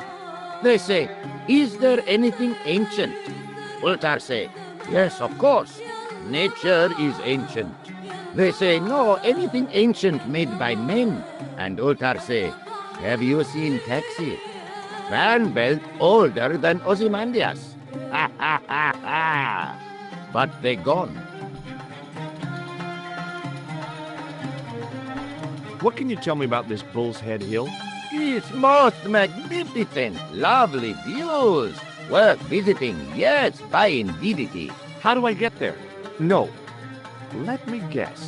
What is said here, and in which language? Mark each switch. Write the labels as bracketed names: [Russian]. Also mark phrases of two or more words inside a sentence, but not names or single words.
[English] They say, is there anything ancient? Ultar say, yes, of course. Nature is ancient. They say, no, anything ancient made by men. And Ultar say, have you seen Taxi? Fan belt older than Ozymandias. Ha ha ha ha. But they gone. What can you tell me about this Bull's Head Hill? It's most magnificent. Lovely views. Worth visiting, yes, by indeedity. How do I get there? No. Let me guess.